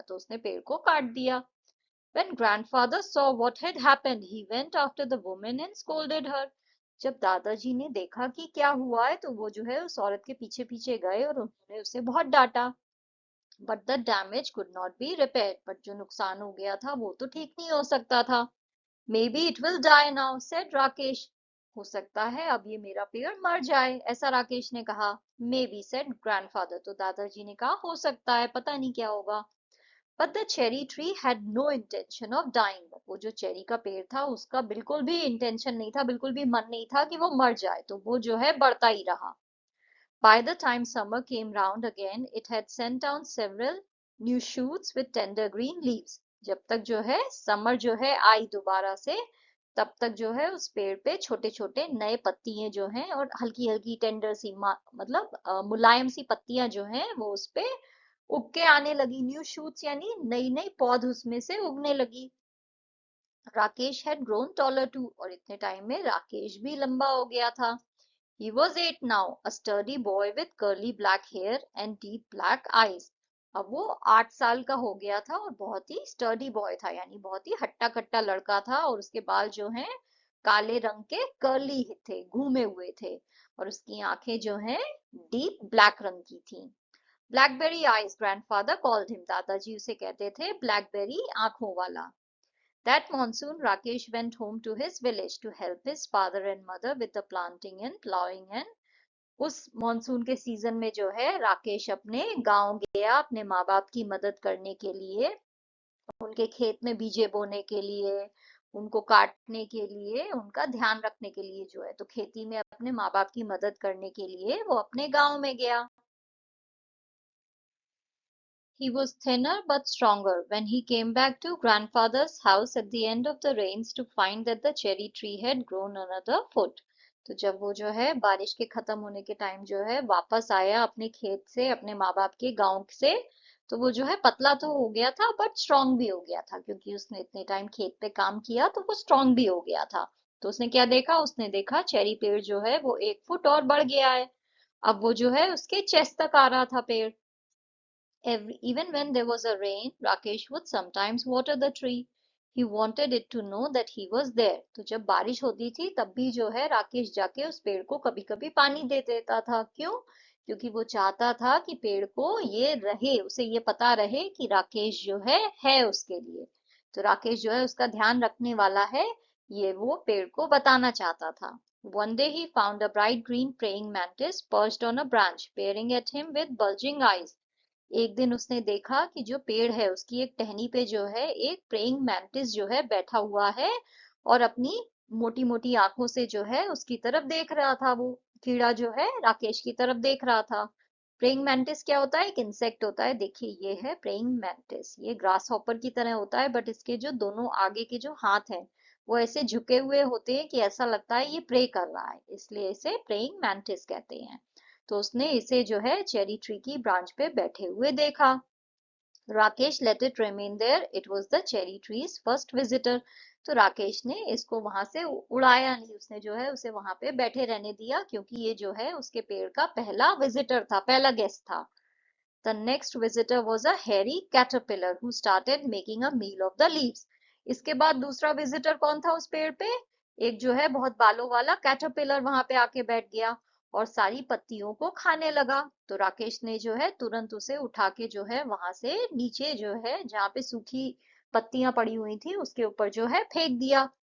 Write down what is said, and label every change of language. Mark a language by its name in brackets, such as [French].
[Hindi] तो उसने पेड़ को काट दिया। [English] When grandfather saw what had happened, he went after the woman and scolded her। [Hindi] जब दादाजी ने देखा कि क्या हुआ है तो वो जो है उस औरत के पीछे पीछे गए और उन्होंने उसे बहुत डांटा। [English] but the damage could not be repaired, [Hindi] but जो नुकसान हो गया था वो तो ठीक नहीं हो सकता था। [English] Maybe it will die now, said Rakesh. [Hindi] हो सकता है अब ये मेरा पेड़ मर जाए, ऐसा राकेश ने कहा। [English] Maybe, said grandfather. [Hindi] तो दादाजी ने कहा हो सकता है, पता नहीं क्या होगा। [English] But the cherry tree had no intention of dying. [Hindi] वो जो चेरी का पेड़ था उसका बिल्कुल भी इंटेंशन नहीं था, बिल्कुल भी मन नहीं था कि वो मर जाए, तो वो जो है बढ़ता ही रहा। [English] By the time summer came round again, it had sent down several new shoots with tender green leaves. [Hindi] जब तक जो है समर जो है आई दोबारा से, तब तक जो है उस पेड़ पे छोटे छोटे नए पत्तियां जो हैं और हल्की हल्की टेंडर सी मतलब मुलायम सी पत्तियां जो हैं वो उस पे उग के आने लगी। न्यू शूट्स यानी नई नई पौध उसमें से उगने लगी। [English] Rakesh had grown taller too, [Hindi] और इतने टाइम में राकेश भी लंबा हो गया था। [English] He was 8 now, a sturdy boy with curly black hair and deep black eyes. [Hindi] अब वो 8 साल का हो गया था और बहुत ही स्टर्डी बॉय था, यानी बहुत ही हट्टा कट्टा लड़का था, और उसके बाल जो हैं काले रंग के कर्ली थे, घूमे हुए थे, और उसकी आंखें जो हैं डीप ब्लैक रंग की थी। [English] blackberry eyes grandfather called him, [Hindi] दादाजी उसे कहते थे ब्लैकबेरी आंखों वाला। [English] That monsoon, Rakesh went home to his village to help his father and mother with the planting and plowing and [Hindi] उस मॉनसून के सीजन में जो है राकेश अपने गांव गया अपने माँ बाप की मदद करने के लिए, उनके खेत में बीजे बोने के लिए, उनको काटने के लिए, उनका ध्यान रखने के लिए जो है, तो खेती में अपने माँ बाप की मदद करने के लिए वो अपने गांव में गया। [English] He was thinner but stronger when he came back to grandfather's house at the end of the rains to find that the cherry tree had grown another foot. [Hindi] तो जब वो जो है बारिश के खत्म होने के टाइम जो है वापस आया अपने खेत से, अपने माँ बाप के गांव से, तो वो जो है पतला तो हो गया था बट स्ट्रांग भी हो गया था, क्योंकि उसने इतने टाइम खेत पे काम किया तो वो स्ट्रांग भी हो गया था। तो उसने क्या देखा, उसने देखा चेरी पेड़ जो है वो 1 फुट और बढ़ गया है। अब वो जो है उसके चेस्ट तक आ रहा था पेड़। [English] Even when there was a rain, Rakesh would sometimes water the tree. He wanted it to know that he was there. [Hindi] तो जब बारिश होती थी तब भी जो है राकेश जाके उस पेड़ को कभी कभी पानी दे देता था। क्यों? क्योंकि वो चाहता था कि पेड़ को ये रहे, उसे ये पता रहे कि राकेश जो है उसके लिए। तो राकेश जो है उसका ध्यान रखने वाला है, ये वो पेड़ को बताना चाहता था। [English] One day he found a bright green praying mantis perched on a branch, peering at him with bulging eyes. [Hindi] एक दिन उसने देखा कि जो पेड़ है उसकी एक टहनी पे जो है एक प्रेइंग मैंटिस जो है बैठा हुआ है, और अपनी मोटी मोटी आंखों से जो है उसकी तरफ देख रहा था। वो कीड़ा जो है राकेश की तरफ देख रहा था। प्रेइंग मैंटिस क्या होता है? एक इंसेक्ट होता है। देखिए ये है प्रेइंग मैंटिस, ये ग्रास हॉपर की तरह होता है, बट इसके जो दोनों आगे के जो हाथ हैं वो ऐसे झुके हुए होते हैं कि ऐसा लगता है ये प्रे कर रहा है, इसलिए इसे प्रेइंग मैंटिस कहते हैं। तो उसने इसे जो है चेरी ट्री की ब्रांच पे बैठे हुए देखा। [English] Rakesh let it remain there, it was the cherry trees first visitor. [Hindi] तो राकेश ने इसको वहां से उड़ाया नहीं, उसने जो है उसे वहां पे बैठे रहने दिया, क्योंकि ये जो है उसके पेड़ का पहला विजिटर था, पहला गेस्ट था। [English] The next visitor was a hairy caterpillar who started making a meal of the leaves. [Hindi] इसके बाद दूसरा विजिटर कौन था उस पेड़ पे? एक जो है बहुत बालों वाला कैटरपिलर वहां पे आके बैठ गया और सारी पत्तियों को खाने लगा। तो राकेश ने जो है तुरंत उसे उठा के जो है वहां से नीचे जो है जहाँ पे सूखी पत्तियां पड़ी हुई थी उसके ऊपर जो है फेंक दिया।